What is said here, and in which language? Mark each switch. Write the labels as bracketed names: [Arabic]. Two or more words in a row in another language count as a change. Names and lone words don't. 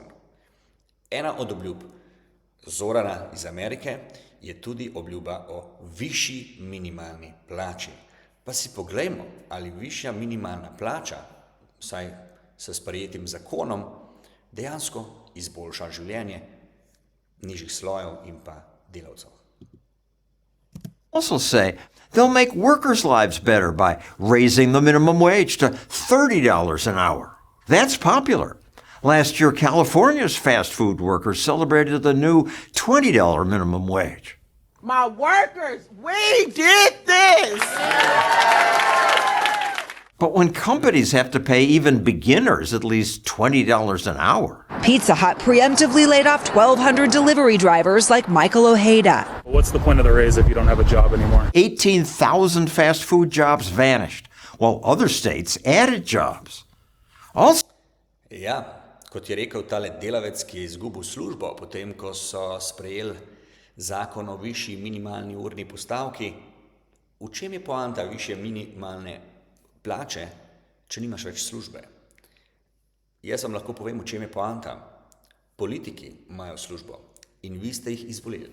[Slovenian] Ena od obljub Zorana iz Amerike je tudi obljuba o višji minimalni plači. Pa si poglejmo, ali višja minimalna plača, vsaj s sprejetim zakonom, dejansko izboljša življenje nižjih slojev in pa delavcev. [English] Also say they'll make workers' lives better by raising the minimum wage to $30 an hour. That's popular. Last year, California's fast food workers celebrated the new $20 minimum wage. My workers, we did this! But when companies have to pay even beginners at least $20 an hour. Pizza Hut preemptively laid off 1,200 delivery drivers like Michael Ojeda. What's the point of the raise if you don't have a job anymore? 18,000 fast food jobs vanished, while other states added jobs. Also, [Slovenian] Ja, kot je rekel tale delavec, ki je izgubil službo, potem ko so sprejeli zakon o višji minimalni urni postavki, v čem je poanta višje minimalne plače, če nimaš več službe? Jaz vam lahko povem, v čem je poanta. Politiki imajo službo in vi ste jih izvolili.